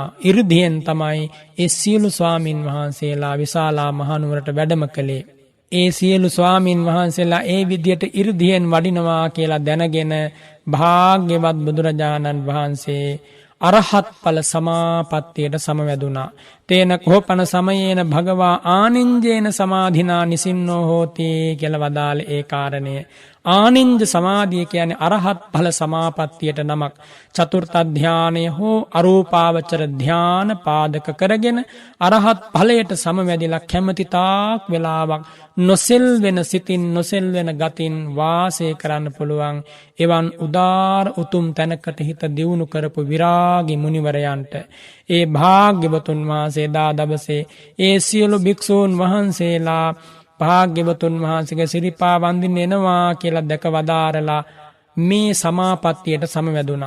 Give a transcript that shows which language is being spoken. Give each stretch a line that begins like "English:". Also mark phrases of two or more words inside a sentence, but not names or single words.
Sinhala: 이르දියෙන් තමයි ඒ සියලු ස්වාමින් වහන්සේලා විශාලා මහනුවරට වැඩම කළේ. ඒ සියලු ස්වාමින් වහන්සේලා ඒ විදියට 이르දියෙන් වඩිනවා කියලා දැනගෙන භාග්‍යවත් බුදුරජාණන් වහන්සේ අරහත් ඵල සමාපත්තියට සමවැදුණා.
Pali: තේන කෝපන සමයේන භගවා ආනින්ජේන සමාධිනා නිසින්නෝ හෝති
Sinhala: කියලා වදාළ ඒ කාරණය. ආනින්ජ සමාධිය කියන්නේ අරහත් ඵල සමාපත්තියට නමක්. චතුර්ථ ධානය හෝ අරූපාවචර ධාන පාදක කරගෙන අරහත් ඵලයට සමවැදිලා කැමැති තාක් වෙලාවක් නොසෙල් වෙන සිතින්, නොසෙල් වෙන ගතින් වාසය කරන්න පුළුවන් එවන් උදාර උතුම් තැනකට හිත දියුණු කරපු විරාගී මුනිවරයන්ට ඒ භාග්‍යවතුන් වහන්සේ දා දවසේ ඒ සියලු භික්ෂූන් වහන්සේලා භාග්‍යවතුන් වහන්සේගේ සිරිපා වන්දින්න එනවා කියලා දැක වදාරලා මේ සමාපත්තියට සමවැදුණා.